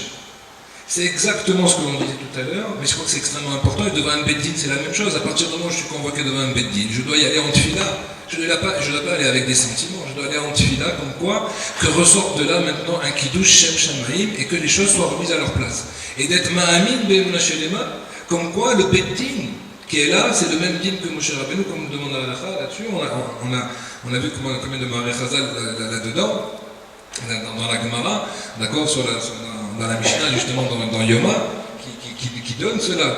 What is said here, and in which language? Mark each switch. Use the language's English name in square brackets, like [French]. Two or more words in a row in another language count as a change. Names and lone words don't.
[French] C'est exactement ce que l'on disait tout à l'heure, mais je crois que c'est extrêmement important. Et devant un beddin, c'est la même chose. À partir du moment où je suis convoqué devant un beddin, je dois y aller en tefila. Je ne dois pas aller avec des sentiments. Je dois aller en tefila, comme quoi, que ressorte de là maintenant un [Hebrew] קידוש שם שמים [French] et que les choses soient remises à leur place. Et d'être [Hebrew] מאמין באמונה שלמה, [French] comme quoi le beddin qui est là, c'est le même din que Moshe Rabbeinu, comme nous demande la halakha là-dessus. On a vu combien de [Hebrew] מאמרי חז"ל [French] là-dedans, dans la Gemara, d'accord, dans la Mishnah, justement, dans Yoma, qui donne cela.